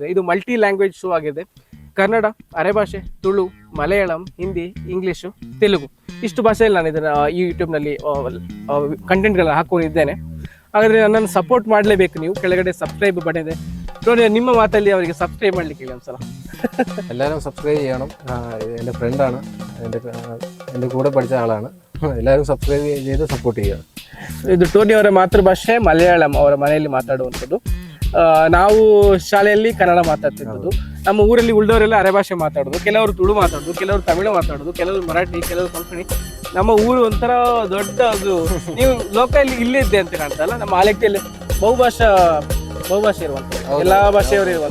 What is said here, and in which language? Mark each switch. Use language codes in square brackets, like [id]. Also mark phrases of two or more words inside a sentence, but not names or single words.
[kn] ಇದು [en] multi language show [kn] ಆಗಿದೆ. ಕನ್ನಡ, ಅರೆಭಾಷೆ, ತುಳು, ಮಲಯಾಳಂ, ಹಿಂದಿ, ಇಂಗ್ಲೀಷು, ತೆಲುಗು ಇಷ್ಟು ಭಾಷೆಯಲ್ಲಿ ನಾನು ಇದನ್ನು ಈ ಯೂಟ್ಯೂಬ್ನಲ್ಲಿ ಕಂಟೆಂಟ್ಗಳನ್ನ ಹಾಕೊಂಡಿದ್ದೇನೆ. ಹಾಗಾದರೆ ನನ್ನನ್ನು ಸಪೋರ್ಟ್ ಮಾಡಲೇಬೇಕು ನೀವು. ಕೆಳಗಡೆ [en] subscribe button [kn] ಇದೆ ನೋಡಿ, ನಿಮ್ಮ ಮಾತಲ್ಲಿ ಅವರಿಗೆ ಸಬ್ಸ್ಕ್ರೈಬ್ ಮಾಡಲಿಕ್ಕೆ ಹೇಳಿ ಒಂದ್ಸಲ. [ml] എല്ലാവരും സബ്സ്ക്രൈബ് ചെയ്യണം. എൻ്റെ ഫ്രണ്ടാണ്, എൻ്റെ കൂടെ പഠിച്ച ആളാണ്. എല്ലാവരും സബ്സ്ക്ರೈಬ್ ചെയ്ത് ಸಪೋರ್ಟ್ ചെയ്യുക. [kn] ಇದು ಟೋನಿ ಅವರ ಮಾತೃಭಾಷೆ ಮಲಯಾಳಂ, ಅವರ ಮನೆಯಲ್ಲಿ ಮಾತಾಡುವಂಥದ್ದು. ನಾವು ಶಾಲೆಯಲ್ಲಿ ಕನ್ನಡ ಮಾತಾಡ್ತಿದ್ದದ್ದು. ನಮ್ಮ ಊರಲ್ಲಿ ಉಳಿದವರೆಲ್ಲ ಅರೆಭಾಷೆ ಮಾತಾಡೋದು, ಕೆಲವರು ತುಳು ಮಾತಾಡೋದು, ಕೆಲವರು ತಮಿಳು ಮಾತಾಡೋದು, ಕೆಲವರು ಮರಾಠಿ, ಕೆಲವರು ಕೊಂಕಣಿ. ನಮ್ಮ ಊರು ಒಂಥರ ದೊಡ್ಡ ಅದು. ನೀವು ಲೋಕಲ್ ಇಲ್ಲೇ ಇದ್ದೆ ಅಂತ ಕಾಣ್ತಲ್ಲ, ನಮ್ಮ ಆಲೆಕ್ಟಿಯಲ್ಲಿ ಬಹುಭಾಷಾ ಬಹುಭಾಷೆ ಇರುವಂತ ಎಲ್ಲಾ ಭಾಷೆಯವರು ಇರುವಂತ